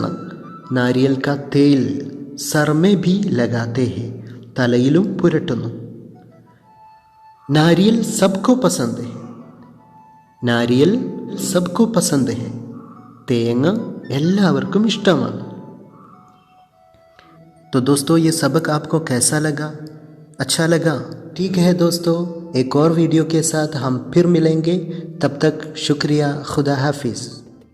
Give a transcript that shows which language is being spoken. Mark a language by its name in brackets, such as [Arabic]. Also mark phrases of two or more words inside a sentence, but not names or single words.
[Hindi] नारियल का तेल सरमे भी लगाते हैं, [Malayalam] തലയിലും പുരട്ടുന്നു. [Hindi] नारियल सबको पसंद है, नारियल सबको पसंद है, [Malayalam] തേങ്ങ എല്ലാവർക്കും ഇഷ്ടമാണ്. [Hindi] तो दोस्तों ये सबक आपको कैसा लगा? अच्छा लगा? ठीक है दोस्तों, एक और वीडियो के साथ हम फिर मिलेंगे. तब तक शुक्रिया, खुदा हाफिज़.